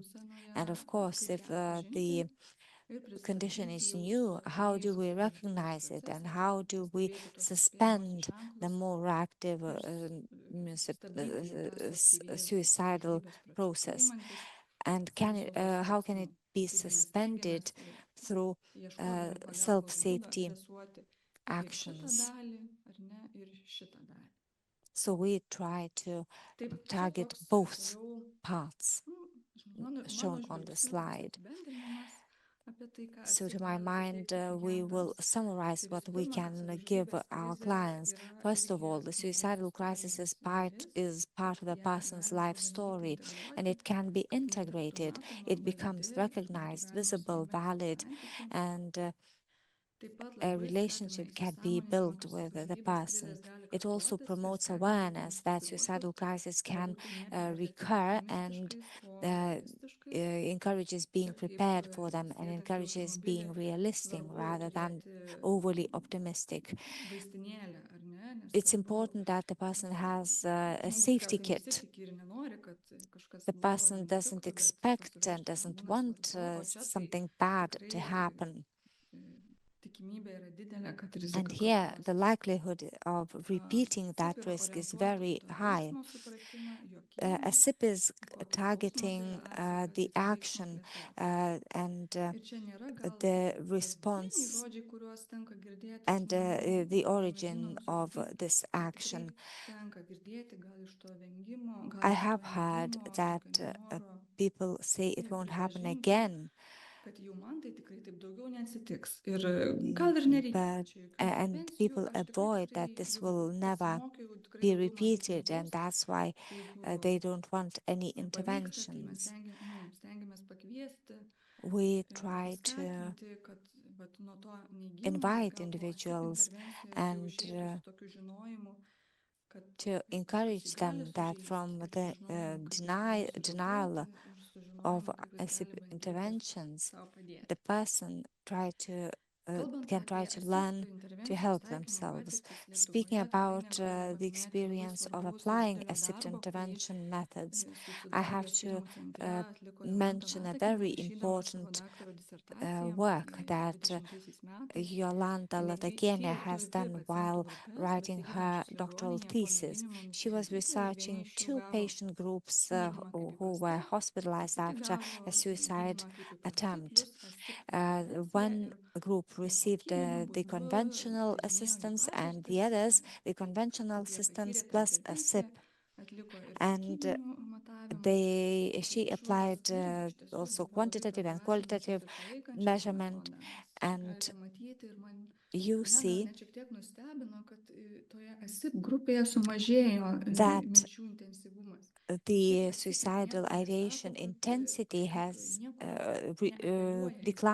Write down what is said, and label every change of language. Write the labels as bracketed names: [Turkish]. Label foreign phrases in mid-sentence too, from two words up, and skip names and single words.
[English] And of course, if the condition is new, how do we recognize it and how do we suspend the more active suicidal process? And how can it be suspended through self-safety actions. [Lithuanian] dalį, ar ne, ir šitą dalį. [English] So we try to [Lithuanian] Taip, [English] target [Lithuanian] toks, [English] both [Lithuanian] toliau, [English] parts [Lithuanian] mano [English] shown on the [Lithuanian] žvilgsniu toks [English] slide. [Lithuanian] apibendrinimas apie tai, ką [English] So ASSIP to my [Lithuanian] gali [English] mind, [Lithuanian] suteikti [English] we will [Lithuanian] klientams. [English] summarize [Lithuanian] Tai [English] what [Lithuanian] visų [English] we [Lithuanian] pirma, kad [English] can give [Lithuanian] savižudybės [English] our [Lithuanian] krizė [English] clients. [Lithuanian] yra [English] First of [Lithuanian] irgi [English] all, the suicidal [Lithuanian] žmogaus [English] crisis [Lithuanian] istorijos [English] is part of the [Lithuanian] ją [English] person's [Lithuanian] galima [English] life [Lithuanian] pabandyti [English] story, and [Lithuanian] integruoti, [English] it can be [Lithuanian] kad jinai taptų [English] integrated. [Lithuanian] matoma, [English] It becomes [Lithuanian] validi ir būtų [English] recognized, [Lithuanian] galima su [English] visible, [Lithuanian] ja megzti [English] valid, [Lithuanian] santykį. [English] and [Lithuanian] Taip pat [English] a [Lithuanian] labai skatina [English] relationship can be [Lithuanian] įsisąmoninimą, [English] built [Lithuanian] kad [English] with the [Lithuanian] savižudybės [English] person. [Lithuanian] krizės gali [English] It also [Lithuanian] kartotis ir [English] promotes [Lithuanian] stengiamės [English] awareness that [Lithuanian] identifikuoti, [English] suicidal crisis can [Lithuanian] galbūt tai neperžiūrėti [English] recur, and [Lithuanian] optimistiškais, o uh, realistiškais. [English] encourages being [Lithuanian] Ir kaip [English] prepared for them and [Lithuanian] sėdant į [English] encourages being [Lithuanian] automobilį [English] realistic [Lithuanian] svarbu [English] rather than [Lithuanian] turėti [English] overly optimistic. [Lithuanian] vaistinėlę, ar ne? Nes [English] It's [Lithuanian] svarbu, [English] important that the person has a [Lithuanian] žmogus [English] safety [Lithuanian] tikriausiai [English] kit. [Lithuanian] nesitiki ir nenori, kad kažkas [English] The [Lithuanian] blogo [English] person doesn't [Lithuanian] nutiktų, bet [English] expect and [Lithuanian] pasiruošti tam [English] doesn't [Lithuanian] būna [English] want [Lithuanian] svarbu, o čia tai [English] something bad [Lithuanian] tikrai [English] to happen. [Lithuanian] tikimybė yra didelė, kad [English] And [Lithuanian] rizika [English] here, the [Lithuanian] kartosis. [English] likelihood of repeating that [Lithuanian] ASSIP yra [English] risk is [Lithuanian] orientuota į [English] very to high. [Lithuanian] veiksmo supratimą, jokybę, [English] ASSIP is [Lithuanian] kokį [English] targeting [Lithuanian] skausmą sukelia atsakas, [English] the [Lithuanian] kaip tą veiksmą [English] action [Lithuanian] plėtoti. [English] and [Lithuanian] Ir čia nėra gal [English] the [Lithuanian] kasdieniai [English] response [Lithuanian] žodžiai, kuriuos tenka girdėti iš [English] and [Lithuanian] žmonių, [English] the [Lithuanian] mėginant [English] origin of [Lithuanian] suvaldyti. [English] this [Lithuanian] Bet [English] action. [Lithuanian] tikrai tenka girdėti gal iš to vengimo, gal [English] I [Lithuanian] iš to [English] have heard [Lithuanian] neigimo, [English] that [Lithuanian] tokio nenoro [English] people say it won't happen [Lithuanian] pripažinti, [English] again, [Lithuanian] kad jau man tai tikrai taip daugiau neatsitiks. Ir gal ir nereikia man čia jokių [English] and [Lithuanian] intervencijų, [English] people [Lithuanian] aš tikrai [English] avoid that this [Lithuanian] jau [English] will never [Lithuanian] pasimokiau, tikrai [English] be [Lithuanian] daugiau man taip [English] repeated, and [Lithuanian] nebus. [English] that's why [Lithuanian] Tai jeigu [English] they don't want any [Lithuanian] nepavyksta, tai mes [English] interventions. [Lithuanian] stengiamės pakviesti, [English] We try to [Lithuanian] paskatinti, kad vat, nuo to neigimo, bet [English] invite [Lithuanian] gal po ASSIP [English] individuals [Lithuanian] intervencijos jau [English] and [Lithuanian] išeitų su tokiu žinojimu, kad [English] to [Lithuanian] kažkas [English] encourage [Lithuanian] jį gali [English] them that [Lithuanian] sužeisti, [English] from [Lithuanian] ir [English] the [Lithuanian] su žinojimu, kaip jis gali [English] denial [Lithuanian] sureaguoti, ir su [English] of [Lithuanian] žinojimu, kaip jis [English] ASSIP [Lithuanian] gali bandyti [English] interventions, [Lithuanian] sau padėti. [English] the person [Lithuanian] Kalbant [English] can [Lithuanian] apie [English] try to [Lithuanian] ASSIP [English] learn to [Lithuanian] intervencijos [English] help [Lithuanian] taikymo [English] themselves. [Lithuanian] patirtis [English] Speaking [Lithuanian] Lietuvoje, tikrai [English] about [Lithuanian] negaliu [English] the [Lithuanian] nepaminėti labai [English] experience of [Lithuanian] svarbaus ir [English] applying [Lithuanian] didelio [English] ASSIP [Lithuanian] darbo, kurį [English] intervention methods, I [Lithuanian] suicidologijos [English] have to [Lithuanian] tyrimų centre atliko Jolanta [English] mention a [Lithuanian] Latakienė, [English] very [Lithuanian] rašydama savo [English] important [Lithuanian] daktaro disertaciją [English] work that [Lithuanian] 20 metais. [English] Jolanta [Lithuanian] Jinai [English] Latakienė has [Lithuanian] turi dvi [English] done [Lithuanian] pacientų [English] while [Lithuanian] grupės, [English] writing her [Lithuanian] besigydančius [English] doctoral [Lithuanian] ligoninėje po [English] thesis. [Lithuanian] mėginimo [English] She was [Lithuanian] nusižudyti, ir vieni [English] researching [Lithuanian] iš jų [English] two [Lithuanian] gavo [English] patient groups [Lithuanian] gydymą kaip [English] who were [Lithuanian] įprastai, o [English] hospitalized [Lithuanian] kiti [English] after [Lithuanian] gavo [English] a suicide [Lithuanian] gydymą kaip įprastai, [English] attempt. [Lithuanian] plus ASSIP intervenciją [English] One [Lithuanian] ir [English] group received [Lithuanian] kokybiniu [English] the [Lithuanian] būdu [English] conventional [Lithuanian] tyrinėjo jų [English] assistance and the [Lithuanian] patirtis, [English] others the [Lithuanian] tiek [English] conventional [Lithuanian] kaip jie [English] assistance [Lithuanian] patyrė tą [English] plus [Lithuanian] intervenciją, [English] ASSIP. [Lithuanian] atliko ir [English] And [Lithuanian] kiekybinių matavimų. [English] she [Lithuanian] Ir išvados [English] applied [Lithuanian] irgi iš tiesų [English] also [Lithuanian] buvo labai [English] quantitative and [Lithuanian] padrąsinančios [English] qualitative [Lithuanian] ir palaikančios [English] measurement, [Lithuanian] metodą. Jūs [English] and [Lithuanian] galite matyti ir [English] you [Lithuanian] mane gal [English] see [Lithuanian] net šiek tiek nustebino, kad toje ASSIP grupėje sumažėjo [English] that [Lithuanian] minčių intensyvumas. [English] the [Lithuanian] Šiaip ASSIP [English] suicidal [Lithuanian] nieko [English] ideation [Lithuanian] nesako, kad [English] intensity [Lithuanian] kažkaip [English] has [Lithuanian] nieko neapeliuoja į tas